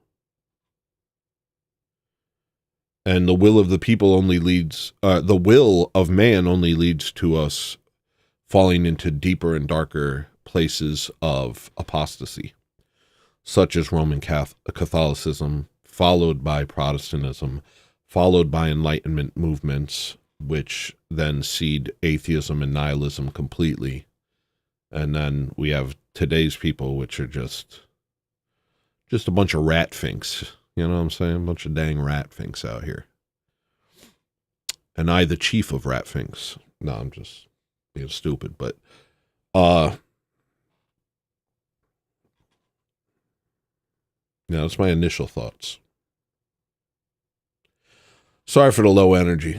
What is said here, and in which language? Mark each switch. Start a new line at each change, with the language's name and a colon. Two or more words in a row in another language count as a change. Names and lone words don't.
English: And the will of the people the will of man only leads to us falling into deeper and darker places of apostasy, such as Roman Catholicism, followed by Protestantism, followed by Enlightenment movements, which then seed atheism and nihilism completely. And then we have today's people, which are just a bunch of rat finks. You know what I'm saying? A bunch of dang rat finks out here. And I, the chief of rat finks. No, I'm just being stupid, but that's my initial thoughts. Sorry for the low energy.